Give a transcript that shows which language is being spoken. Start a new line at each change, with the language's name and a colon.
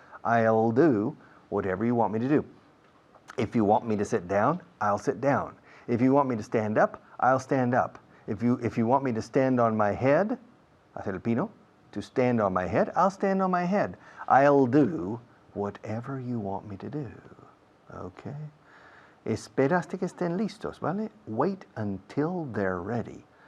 English: I'll do whatever you want me to do. If you want me to sit down, I'll sit down. If you want me to stand up, I'll stand up. If you want me to stand on my head,
Spanish: hacer el pino,
English: to stand on my head, I'll stand on my head. I'll do whatever you want me to do. Okay?
Spanish: Espera hasta que estén listos, ¿vale?
English: Wait until they're ready.